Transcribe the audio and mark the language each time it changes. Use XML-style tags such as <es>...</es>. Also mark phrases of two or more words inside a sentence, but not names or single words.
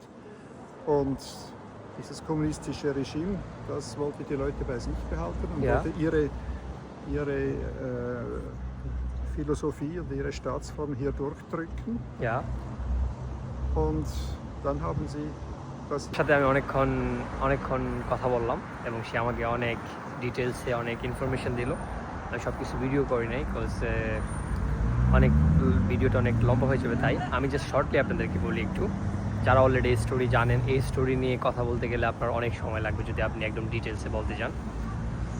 <de>Und dieses kommunistische Regime, das wollte die Leute bei sich behalten und Ja. wollte ihre Philosophie und ihre Staatsform hier durchdrücken. Ja. Und dann haben sie das...</de> <bn>সাথে আমি অনেকক্ষণ কথা বললাম এবং সে আমাকে অনেক ডিটেলসে অনেক ইনফরমেশন দিল। আমি সব কিছু ভিডিও করি নাই, বিকজ ভিডিওটা অনেক লম্বা হয়ে যাবে, তাই আমি</bn> <en>just shortly</en> <bn>আপনাদেরকে বলি একটু। যারা অলরেডি এই স্টোরি জানেন, এই স্টোরি নিয়ে কথা বলতে গেলে আপনার অনেক সময় লাগবে যদি আপনি একদম ডিটেলসে বলতে চান।</bn>